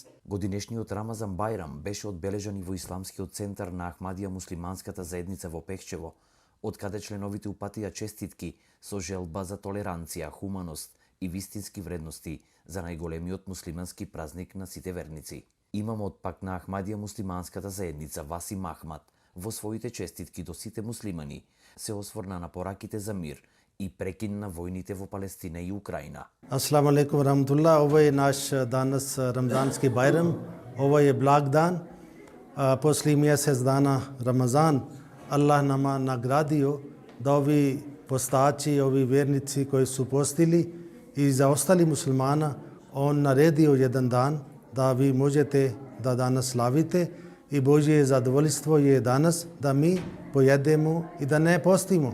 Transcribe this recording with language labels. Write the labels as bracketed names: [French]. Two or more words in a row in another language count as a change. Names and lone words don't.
[Macedonian] Годинешниот Рамазан Бајрам беше одбележан и во исламскиот центар на Ахмадија муслиманската заедница во Пехчево, од каде членовите упатија честитки со желба за толеранција, хуманост и вистински вредности за најголемиот муслимански празник на сите верници. Имамот пак на Ахмадија муслиманската заедница Васим Ахмад во своите честитки до сите муслимани се осврна на пораките за мир и прекин на војните во Палестина и Украина. [Arabic] السلام عليكم ورحمة الله. [Bosnian] Ovo je naš danas Ramazanski Bajram. Ovo je blag dan. Posle mjesec dana Ramazan Allah nama nagradio da ovi postači, ovi vjernici koji su postili i za ostali muslimana on naredio jedan dan da vi možete da danas slavite i Božje zadovoljstvo je danas da mi pojedemo i da ne postimo.